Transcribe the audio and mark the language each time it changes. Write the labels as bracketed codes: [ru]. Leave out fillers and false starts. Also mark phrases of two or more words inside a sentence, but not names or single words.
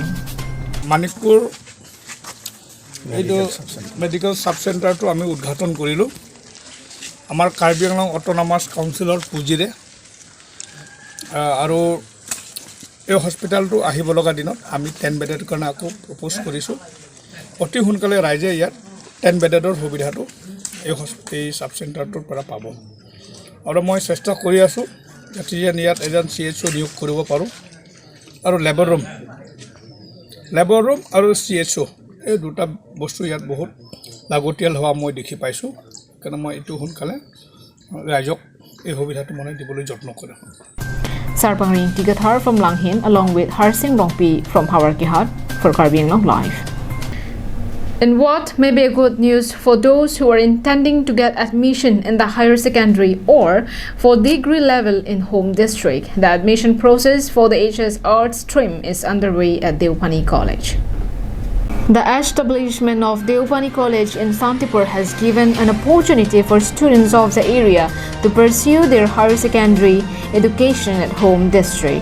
[as] মানিকপুৰ এইটো [en] medical sub centre [as] আমি উদ্ঘাটন কৰিলোঁ আমাৰ কাৰ্বি আংলং অট'নমাছ কাউন্সিলৰ পুঁজিৰে আৰু এই হস্পিটেলটো আহিব লগা দিনত আমি 10 বেডৰ কাৰণে আকৌ প্ৰপ'জ কৰিছোঁ অতি সোনকালে ৰাইজে ইয়াত 10 বেডৰ সুবিধাটো এই [en] sub centre [as] পৰা পাব আৰু মই চেষ্টা কৰি আছোঁ যাতে ইয়াত এজন CHO নিয়োগ কৰিব পাৰোঁ আৰু লেবৰ ৰুম আৰু CHO এই দুটা বস্তু ইয়াত বহুত লাগতিয়াল হোৱা মই দেখি পাইছোঁ কাৰণ মই এইটো সোনকালে ৰাইজক এই সুবিধাটো মানে দিবলৈ যত্ন কৰিম [en] Sarpangring Tigathar from Langhin along with Harsing Rongpi from Hawarkihat for Karbi Anglong Live. And what may be a good news for those who are intending to get admission in the higher secondary or for degree level in home district, the admission process for the HS Arts stream is underway at Deopani College. The establishment of Deopani College in Santipur has given an opportunity for students of the area to pursue their higher secondary education at home district.